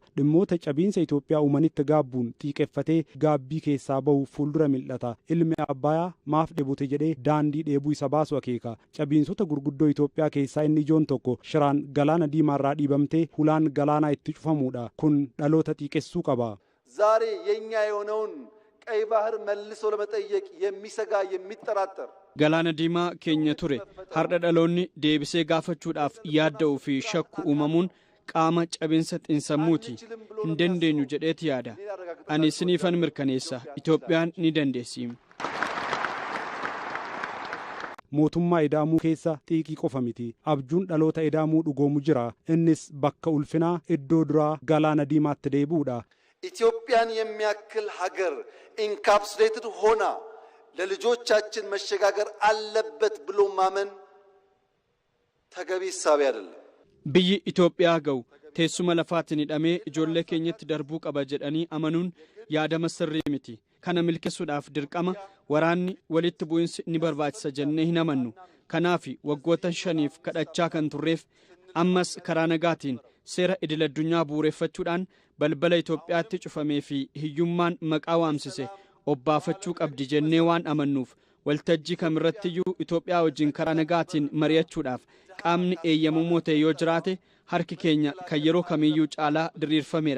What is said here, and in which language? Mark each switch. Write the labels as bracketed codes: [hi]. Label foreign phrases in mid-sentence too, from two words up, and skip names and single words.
[om] Dhimmoota cabiinsa Itoophiyaa uumanitti gaabbuun xiiqeffatee gaabbii keessaa bahu fuuldura mil'ata. Ilmi Abbayaa maaf dheebote jedhee daandii dheebuu isa baasu akeeka. Cabiinsota gurguddoo Itoophiyaa keessaa inni ijoon tokko Shiraan galaana diimaarraa dhiibamtee hulaan galaanaa itti cufamuudha. Kun dhaloota xiiqessuu qaba. [am] ዛሬ የኛ የሆነውን ቀይ ባህር መልሶ ለመጠየቅ የሚሰጋ የሚጠራጠር [om] galaana diimaa keenya ture har'a dhaloonni deebisee gaafachuudhaaf yaadda'uu fi shakku uumamuun qaama cabinsa xiinsammuuti. Hin dandeenyu jedheeti yaada. Ani isiniifan mirkaneessa Itoophiyaan ni dandeessi. Mootummaa ida'amuu keessa xiiqii qofa miti. Abjuun dhaloota ida'amuu dhugoomu jira. Innis bakka ulfinaa iddoo duraa galaana diimaatti deebi'uudha. [am] ኢትዮጵያን የሚያክል ሀገር ኢንካፕሱሌትድ ሆና ለልጆቻችን መሸጋገር አለበት ብሎ ማመን ተገቢ ሐሳብ አይደለም። [om] Biyyi Itoophiyaa ga'u teessuma lafaatiin hidhamee ijoollee keenyatti darbuu qaba jedhanii amanuun yaadama sirrii miti. Kana milkeessuudhaaf dirqama waraanni walitti bu'insi ni barbaachisa jennee hin amannu. Kanaaf waggoota 5 kadhachaa kan turreef ammas karaa nagaatiin seera idil addunyaa bu'uureffachuudhaan balbala Itoophiyaatti cufamee fi hiyyummaan maqaa waamsise obbaafachuu qabdi jennee waan amannuuf waltajjii kamirrattiyyuu Itoophiyaa wajjin karaa nagaatiin mari'achuudhaaf qaamni eeyyamamoo ta'e yoo jiraate harki keenya kan yeroo kamiyyuu caalaa diriirfameera.